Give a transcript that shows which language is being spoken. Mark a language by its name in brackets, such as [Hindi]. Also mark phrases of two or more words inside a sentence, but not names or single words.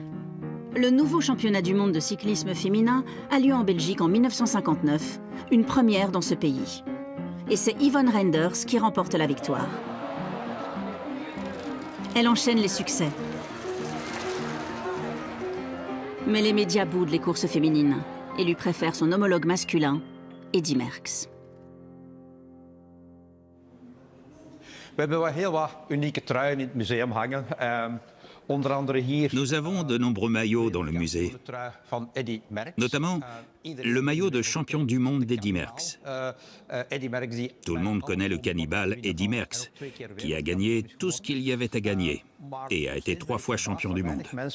[French] Le nouveau championnat du monde de cyclisme féminin a lieu en Belgique en 1959, une première dans ce pays. Et c'est Yvonne Reinders qui remporte la victoire. Elle enchaîne les succès. Mais les médias boudent les courses féminines et lui préfèrent son homologue masculin, Eddy Merckx. [Dutch] We hebben wel heel wat unieke truien in het museum hangen. [French] Nous avons de nombreux maillots dans le musée, notamment le maillot de champion du monde d'Eddy Merckx. Tout le monde connaît le cannibale Eddy Merckx, qui a gagné tout ce qu'il y avait à gagner et a été 3 fois champion du monde.